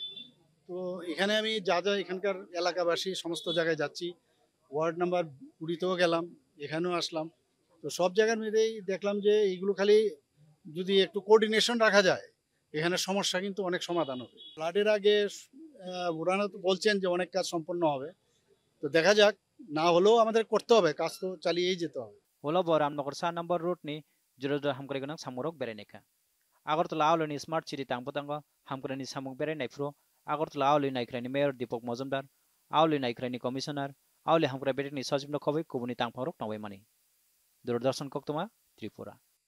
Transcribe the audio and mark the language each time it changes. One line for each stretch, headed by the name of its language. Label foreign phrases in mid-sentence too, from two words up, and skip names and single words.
Bangla: তো এখানে আমি যা যা এখানকার এলাকাবাসী সমস্ত জায়গায় যাচ্ছি, ওয়ার্ড নাম্বার 20তেও গেলাম, এখানেও আসলাম, তো সব জায়গার মধ্যেই দেখলাম যে এইগুলো খালি যদি একটু কোঅর্ডিনেশন রাখা যায় এখানে সমস্যা কিন্তু অনেক সমাধান হবে। ফ্লাডের আগে ওনারা তো বলছেন যে অনেক কাজ সম্পন্ন হবে, তো দেখা যাক, না হলেও আমাদের করতে হবে, কাজ তো চালিয়েই যেতে হবে।
Kok Borok: ওলাব রামনগর 4 নম্বর রুটনি जुरुजुदा हामक्राय गोनां सामुरक बेरायनायखा আগরতলা आवलिनि स्मार्ट सिटी टांबोतांग हामक्रायनि सामुं बेरायनायफ्रो আগরতলা आवलि नायख्रायनि मेयर दीपक मजुमदार, आवलि नायख्रायनि कमिशनार, आवलि हामक्राय बेटेकनि सचिव खबै कुबुनि टांफारक नबायमानि दूरदर्शन कोक्तमा त्रिपुरा।